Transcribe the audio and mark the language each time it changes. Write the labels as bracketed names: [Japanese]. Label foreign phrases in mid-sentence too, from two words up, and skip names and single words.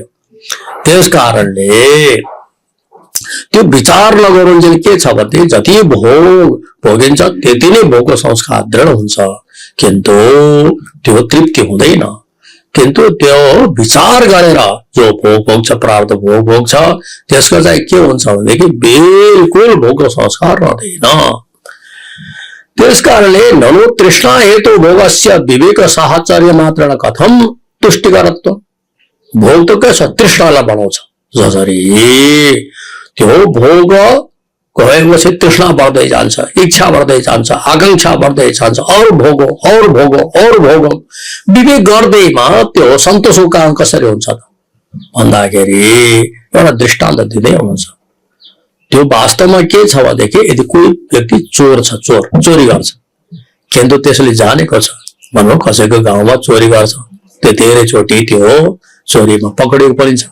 [Nepali] त्यस कारणले त्यो विचार लगाउनु चाहिँ के छ भने जति भोग भोगिन्छ त्यति नै भोगको संस्कार दृढ हुन्छ, किन्तु त्यो तृप्ति हुँदैन। किन्तु त्यो विचार गरेर जो भोग भोग्छ, प्रारब्ध भोग भोग्छ, त्यसको चाहिँ के हुन्छ भनेदेखि बिल्कुल भोगको संस्कार रहँदैन। [Sanskrit] त्यसकारणले ननु तृष्णा हेतु भोगस्य विवेक साहचर्य मात्र कथम तुष्टिकरत्व। [Nepali] भोग त के छ? तृष्णालाई बढाउँछ। जसरी त्यो भोग गएपछि तृष्णा बढ्दै जान्छ, इच्छा बढ्दै जान्छ, आकांक्षा बढ्दै जान्छ, [Hindi] और भोगो और भोगो और भोगो। [Nepali] विवेक गर्दैमा त्यो सन्तोषको कारण कसरी हुन्छ त भन्दाखेरि एउटा दृष्टान्त दिँदै हुनुहुन्छ। त्यो वास्तवमा के छ भनेदेखि यदि कोही व्यक्ति चोर छ, चोरी गर्छ, किन्तु त्यसले जानेको छ, भनौँ कसैको गाउँमा चोरी गर्छ, त्यो धेरै चोटि त्यो चोरीमा पक्रिएको पनि छ।